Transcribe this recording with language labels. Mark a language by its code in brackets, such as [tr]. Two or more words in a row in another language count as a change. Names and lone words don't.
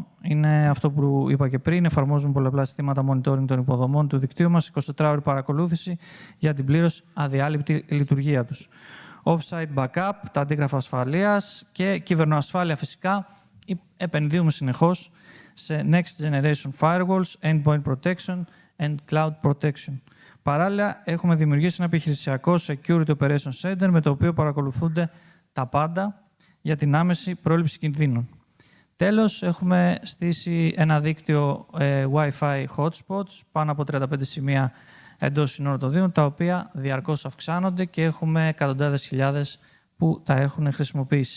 [el] Είναι αυτό που είπα και πριν. Εφαρμόζουμε πολλαπλά συστήματα monitoring των υποδομών του δικτύου μας, 24ωρη παρακολούθηση για την πλήρως αδιάλειπτη λειτουργία τους. [en] Off-site backup, [el] τα αντίγραφα ασφαλείας και κυβερνοασφάλεια φυσικά. Επενδύουμε συνεχώς σε [en] next generation firewalls, endpoint protection and cloud protection. [el] Παράλληλα, έχουμε δημιουργήσει ένα επιχειρησιακό [en] Security Operation Center [el] με το οποίο παρακολουθούνται τα πάντα για την άμεση πρόληψη κινδύνων. Τέλος, έχουμε στήσει ένα δίκτυο [en] Wi-Fi hotspots, [el] πάνω από 35 σημεία εντός συνόρων των Δήμων, τα οποία διαρκώς αυξάνονται και έχουμε εκατοντάδες χιλιάδες που τα έχουν χρησιμοποιήσει.